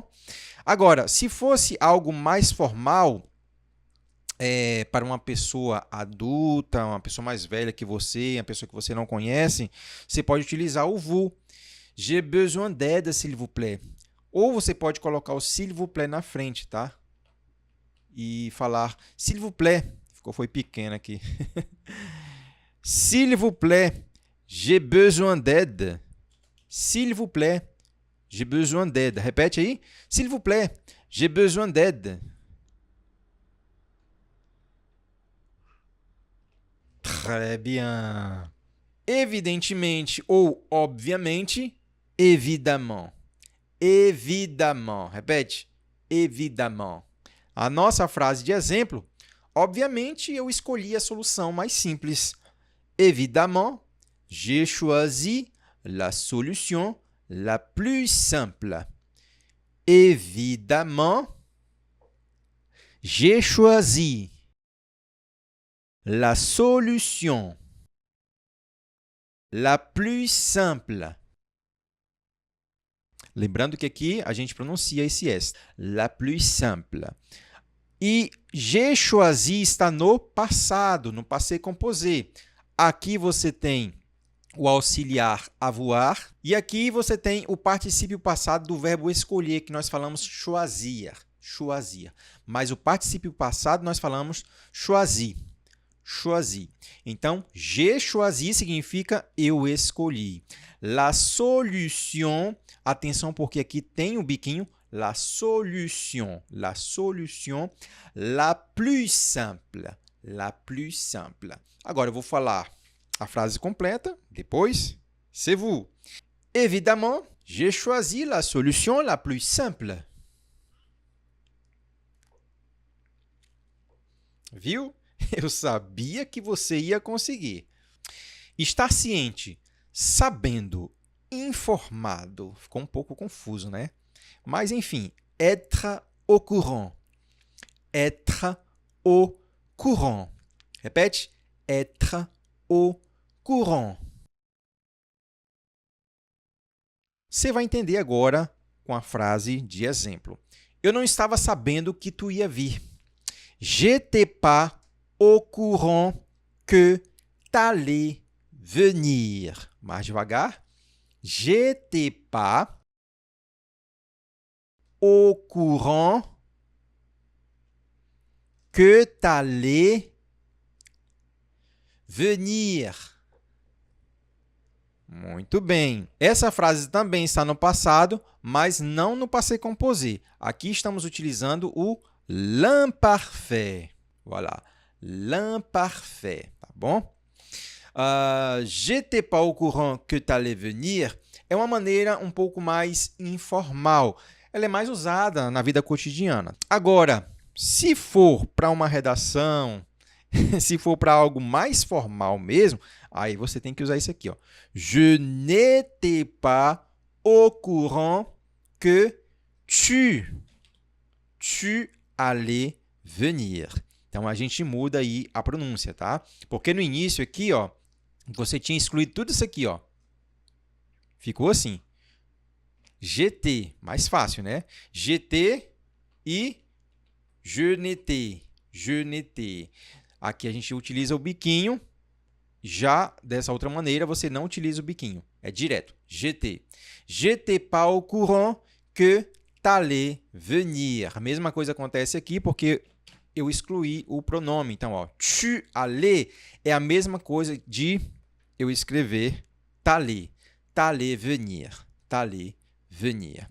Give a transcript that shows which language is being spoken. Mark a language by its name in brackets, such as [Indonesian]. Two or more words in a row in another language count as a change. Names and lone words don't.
[Portuguese] Agora, se fosse algo mais formal, para uma pessoa adulta, uma pessoa mais velha que você, uma pessoa que você não conhece, você pode utilizar o vous. [French] J'ai besoin d'aide, s'il vous plaît. [Portuguese] Ou você pode colocar o [French] s'il vous plaît [Portuguese] na frente, tá? E falar [French] s'il vous plaît. [Portuguese] Foi pequeno aqui. [French] S'il vous plaît, j'ai besoin d'aide. S'il vous plaît. J'ai besoin d'aide. [Portuguese] Repete aí. [French] S'il vous plaît, j'ai besoin d'aide. Très bien. [Portuguese] Evidentemente ou obviamente, [French] évidemment. Évidemment. Repete. Évidemment. [Portuguese] A nossa frase de exemplo, obviamente, eu escolhi a solução mais simples. [French] Évidemment, j'ai choisi la solution la plus simple. Évidemment, j'ai choisi la solution la plus simple. [Portuguese] Lembrando que aqui a gente pronuncia esse S. [French] La plus simple. E j'ai choisi [Portuguese] está no passado, no [French] passé composé. [Portuguese] Aqui você tem o auxiliar avoir e aqui você tem o particípio passado do verbo escolher, que nós falamos choisir. [French] Choisir. [Portuguese] Mas o particípio passado nós falamos choisi. Choisi. Então, [French] j'ai choisi [Portuguese] significa eu escolhi. [French] La solution, [Portuguese] atenção porque aqui tem o biquinho, [French] la solution la plus simple, la plus simple. [Portuguese] Agora eu vou falar a frase completa, depois, [French] c'est vous. Évidemment, j'ai choisi la solution la plus simple. [Portuguese] Viu? Eu sabia que você ia conseguir. Estar ciente, sabendo, informado. Ficou um pouco confuso, né? Mas, enfim, [French] être au courant. Être au courant. Repete. Être au courant. [Portuguese] Você vai entender agora com a frase de exemplo. Eu não estava sabendo que tu ia vir. [French] J'étais pas au courant que t'allais venir. [Portuguese] Mais devagar. [French] J'étais pas au courant que t'allais venir. [Portuguese] Muito bem. Essa frase também está no passado, mas não no [French] passé composé. [Portuguese] Aqui estamos utilizando o l'imparfait. [French] Voilà. L'imparfait, [Portuguese] tá bom? [French] J'étais pas au courant que t'allais venir [Portuguese] é uma maneira um pouco mais informal. Ela é mais usada na vida cotidiana. Agora, se for para uma redação, se for para algo mais formal mesmo, aí você tem que usar isso aqui, ó. [French] Je n'étais pas au courant que tu allais venir. [Portuguese] Então, a gente muda aí a pronúncia, tá? Porque no início aqui, ó, você tinha excluído tudo isso aqui, ó. Ficou assim. J'étais, mais fácil, né? [French] J'étais e je n'étais. Je n'étais. [Portuguese] Aqui a gente utiliza o biquinho. Já dessa outra maneira, você não utiliza o biquinho. É direto. [French] J'étais. J'étais pas au courant que t'allais venir. [Portuguese] A mesma coisa acontece aqui porque eu excluí o pronome. Então, ó, [French] tu allais [Portuguese] é a mesma coisa de eu escrever t'allais. [French] T'allais venir. T'allais venir.